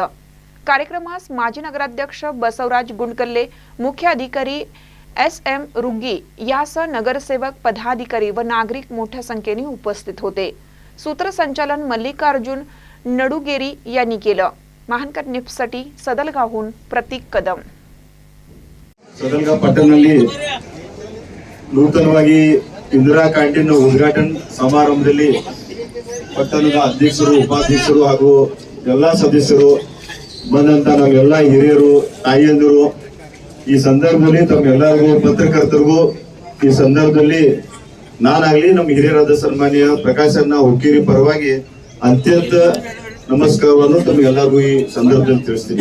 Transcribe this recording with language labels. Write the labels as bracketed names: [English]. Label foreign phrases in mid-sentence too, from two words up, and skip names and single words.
[Marathi] कार्यक्रमास माजी नगराध्यक्ष बसवराज गुंडकल्ले, मुख्य अधिकारी SM रुग्गी यासह नगरसेवक, पदाधिकारी व नागरिक मोठ्या संख्येने उपस्थित होते। सूत्रसंचालन मल्लिकार्जुन नडुगेरी यांनी केलं। महानकर न्यूजसाठी सदलगावहून प्रतीक कदम। [Kannada] ಸದಲ್ಗಾ ಪಟ್ಟಣದಲ್ಲಿ ನೂತನವಾಗಿ ಇಂದಿರಾ ಕ್ಯಾಂಟೀನ್ ಉದ್ಘಾಟನಾ ಸಮಾರಂಭದಲ್ಲಿ ಪಟ್ಟಣದ ಅಧ್ಯಕ್ಷರು, ಉಪಾಧ್ಯಕ್ಷರು ಹಾಗೂ ಎಲ್ಲಾ ಸದಸ್ಯರು ಬಂದಂತ ನಾವೆಲ್ಲ ಹಿರಿಯರು, ತಾಯಿಯಂದಿರು ಈ ಸಂದರ್ಭದಲ್ಲಿ ತಮ್ಮೆಲ್ಲರಿಗೂ ಪತ್ರಕರ್ತರಿಗೂ ಈ ಸಂದರ್ಭದಲ್ಲಿ ನಾನಾಗ್ಲಿ ನಮ್ಮ ಹಿರಿಯರಾದ ಸನ್ಮಾನ್ಯ ಪ್ರಕಾಶಣ್ಣ ಹುಕ್ಕೇರಿ ಪರವಾಗಿ ಅತ್ಯಂತ ನಮಸ್ಕಾರವನ್ನು ತಮಗೆಲ್ಲರಿಗೂ ಈ ಸಂದರ್ಭದಲ್ಲಿ ತಿಳಿಸ್ತೀನಿ।